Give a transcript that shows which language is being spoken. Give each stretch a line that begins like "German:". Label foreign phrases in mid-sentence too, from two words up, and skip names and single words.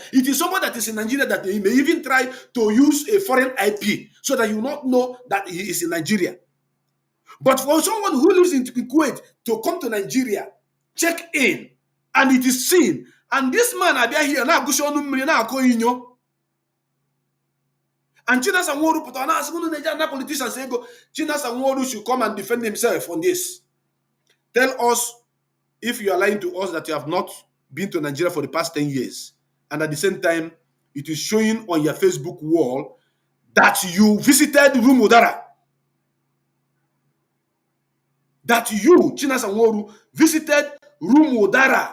English: It is someone that is in Nigeria that he may even try to use a foreign IP so that you will not know that he is in Nigeria. But for someone who lives in Kuwait to come to Nigeria, check in, and it is seen. And this man are here now. And Chinasa Nworu put on us. Nigerian politicians say, Chinasa Nworu should come and defend himself on this. Tell us if you are lying to us that you have not been to Nigeria for the past 10 years. And at the same time, it is showing on your Facebook wall that you visited Rumudara. That you, Chinasa Nworu, visited Rumudara.